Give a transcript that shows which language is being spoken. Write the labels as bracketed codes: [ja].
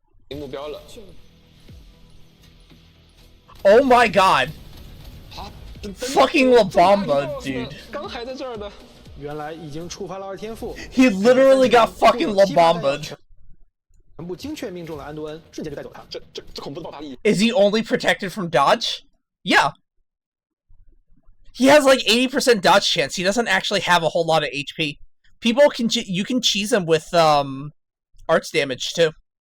[zh] 目标了。 [en] Oh my god. [zh] 好 [en] Fucking La Bamba, dude. [zh] 刚还在这儿的。原来已经触发了2天赋。 [en] He literally got fucking La Bamba. [zh] 全部精确命中了安多恩，瞬间就带走他。这恐怖的爆发力。 [en] Is he only protected from dodge? Yeah. He has like 80% dodge chance. He doesn't actually have a whole lot of HP. People can you can cheese him with arts damage too.